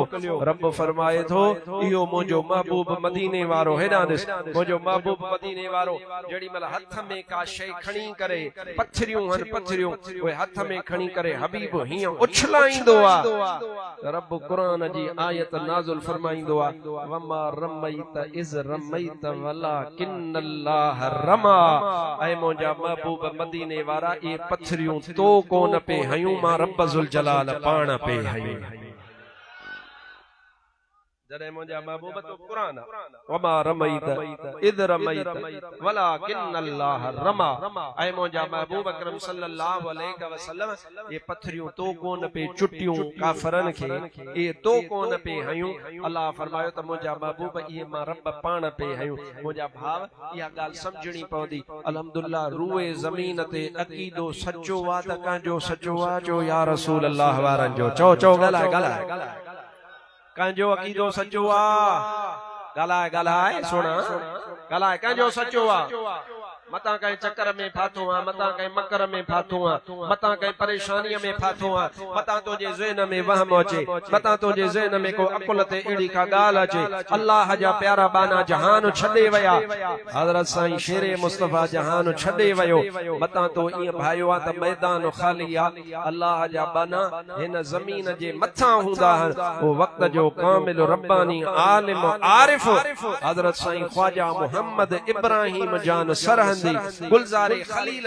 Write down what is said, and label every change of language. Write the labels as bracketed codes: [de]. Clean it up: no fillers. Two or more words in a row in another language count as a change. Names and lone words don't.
[sd] रब फरमाए थो इहो मुंहिंजो महबूब मदीने वारो हेॾां ॾिस मुंहिंजो महबूब मदीने वारो जेॾी महिल हथ में का शइ खणी करे पथरियूं आहिनि पथरियूं उहे हथ में खणी करे हबीब हीअं उछलाईंदो आहे। रब कुरान जी आयत नाज़िल फरमाईंदो आहे [ar] وما رميت إذ رميت ولكن الله رمى. [sd] ऐ मुंहिंजा महबूब मदीने वारा ये पथरियूं तो कोन पे हयूं मां रब ज़ुल जलाल पाण पे हयूं। जॾहिं मुंहिंजा महबूब तो क़ुरान [ar] وما رميت إذ رميت ولكن الله رمى. [sd] ऐं मुंहिंजा महबूब अकरम [ar] صلى الله عليه وسلم [sd] ये पथरियूं तो कोन पे चुटियूं काफ़रन खे, ये तो कोन पे हयूं। अल्लाह फरमायो त मुंहिंजा महबूब इहे मां रब पाण पे हयूं। मुंहिंजा भाव इहा ॻाल्हि सम्झणी पवंदी। अल्हम्दुलिल्लाह रूए ज़मीन ते अक़ीदो सचो आ त कंहिंजो सचो आ? चो [ar] يا رسول الله [sd] वारनि जो चओ चओ ॻाल्हाए ॻाल्हाए कंहिंजो अक़ीदो सचो आ? ॻाल्हाए ॻाल्हाए सुण ॻाल्हाए कंहिंजो सचो आ? मता कहीं चक्कर में फाथो आ, मता कहीं मकर में फाथो आ, मता कहीं परेशानी में फाथो आ, मता तुझे ज़हन में वहम अचे, मता तुझे ज़हन में को अकुल ते एड़ी का गाल अचे। अल्लाह जा प्यारा बाना जहान छॾे वया, हज़रत साईं शेरे मुस्तफा जहान छॾे वयो। मता तो ईअं भायो आ त मैदान खाली आ। अल्लाह जा बाना हिन ज़मीन जे मथा हूंदा वो वक्त जो कामिल रब्बानी आलिम आरिफ हज़रत साईं ख्वाजा मोहम्मद इब्राहिम जान सरहद गुलजारे खलील